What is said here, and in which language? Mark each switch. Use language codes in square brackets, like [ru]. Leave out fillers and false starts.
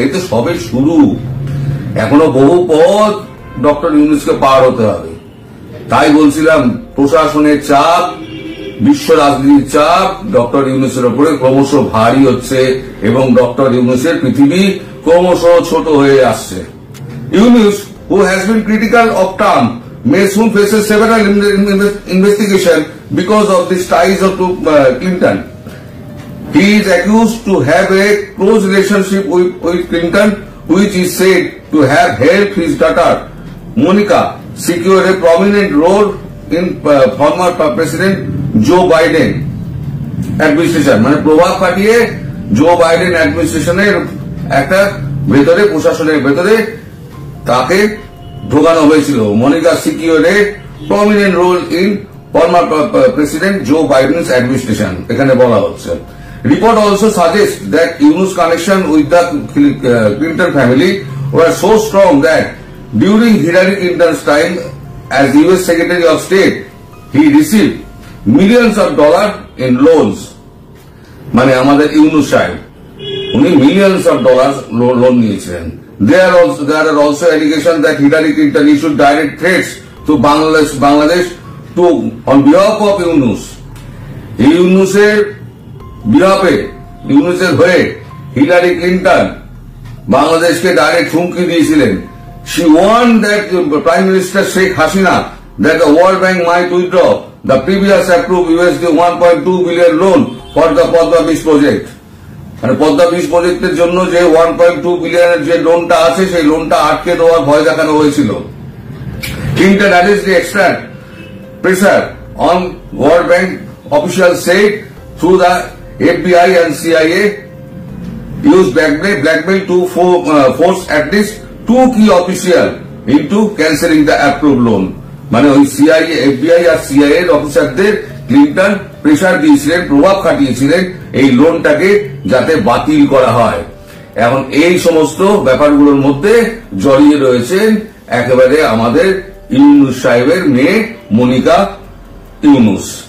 [bn] এই তো সবে শুরু, এখনো বহু পথ ডক্টর ইউনূসকে পার হতে হবে। তাই বলছিলাম, প্রশাসনের চাপ, বিশ্ব রাজনীতির চাপ ডক্টর ইউনূসের ওপরে ক্রমশ ভারী হচ্ছে এবং ডক্টর ইউনূসের পৃথিবী ক্রমশ ছোট হয়ে আসছে। [en] Yunus, who has been critical of Trump, may soon faces several investigation because of the ties of Clinton. He is accused to have a close relationship with Clinton, which is said to have helped his daughter Monica secure a prominent role in former President Joe Biden administration। [bn] মানে প্রভাব খাটিয়ে Joe Biden অ্যাডমিনিস্ট্রেশনের একটা ভেতরে, প্রশাসনের ভেতরে তাকে ঢোকানো হয়েছিল। [en] Monica secure a prominent role in former president Joe Biden's administration, [bn] এখানে বলা হচ্ছে। [en] Report also suggest that Yunus connection with the Clinton family were so strong that during Hillary Clinton's time as US Secretary of State he received millions of dollars in loans। [bn] মানে আমাদের ইউনুস সাহেব উনি [en] millions of dollars [bn] loan নিয়েছিলেন। [en] There are also allegations that Hillary Clinton issued direct threats to Bangladesh on behalf of Yunus. [bn] ইউনুসের বিহাফে, ইউনুসের হয়ে Hillary Clinton বাংলাদেশকে direct হুমকি দিয়েছিলেন। [en] She warned that Prime Minister Sheikh Hasina that the World Bank might withdraw the previous approved USD 1.2 billion loan for the Padma Beach project। [bn] মানে Padma beach প্রজেক্টের জন্য যে 1.2 বিলিয়নের যে লোনটা আছে, সেই লোনটা আটকে দেওয়ার ভয় দেখানো হয়েছিল। [en] Clinton allegedly extract pressure on World Bank officials said through the FBI and CIA used blackmail to force at least 2 key officials into cancelling the approved loan. [bn] মানে ওই সিআইএ, এফবিআই আর সিআইএ এর অফিসারদের ক্লিন্টন প্রেসার দিয়েছিলেন, প্রভাব খাটিয়েছিলেন এই লোনটাকে যাতে বাতিল করা হয়। এখন এই সমস্ত ব্যাপারগুলোর মধ্যে জড়িয়ে রয়েছেন একেবারে আমাদের ইউনূস সাহেবের মেয়ে মনিকা ইউনূস।